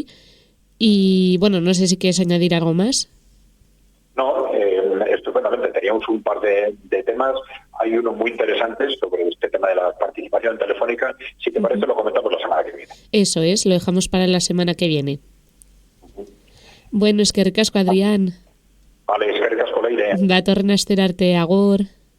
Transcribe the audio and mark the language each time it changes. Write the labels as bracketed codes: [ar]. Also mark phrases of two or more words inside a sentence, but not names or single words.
[es] Y bueno, no sé si quieres añadir algo más. No, estupendamente. Teníamos un par de temas. Hay uno muy interesante sobre este tema de la participación telefónica. Si te parece, lo comentamos la semana que viene. Eso es, lo dejamos para la semana que viene. [eu] Bueno, eskerrik asko, Adrián. Vale, eskerrik asko, Leire. Datorren asterarte, agur.